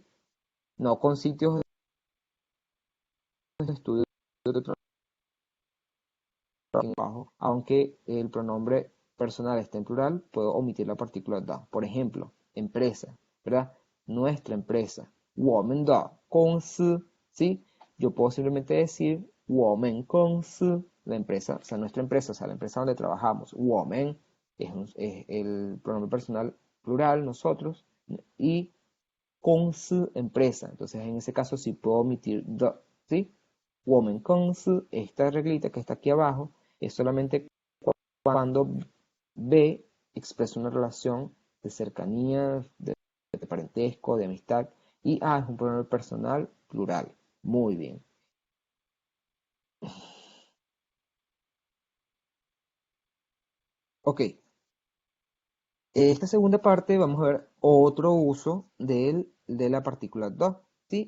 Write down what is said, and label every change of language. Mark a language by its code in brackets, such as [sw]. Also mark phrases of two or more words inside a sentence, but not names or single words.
[es] No con sitios de estudio de trabajo, aunque el pronombre personal está en plural, puedo omitir la partícula da. Por ejemplo, empresa, ¿verdad? Nuestra empresa, [zh] 我们的公司, [es] ¿sí? Yo puedo simplemente decir [zh] 我们公司, [es] la empresa, o sea, nuestra empresa, o sea, la empresa donde trabajamos. 我们 es el pronombre personal plural, nosotros, y 公司, empresa. Entonces, en ese caso sí puedo omitir the, ¿sí? [zh] 我们公司, [es] esta reglita que está aquí abajo, es solamente cuando B expresa una relación de cercanía, de parentesco, de amistad, y A es un pronombre personal plural. Muy bien. Ok, esta segunda parte vamos a ver otro uso de la partícula da, ¿sí?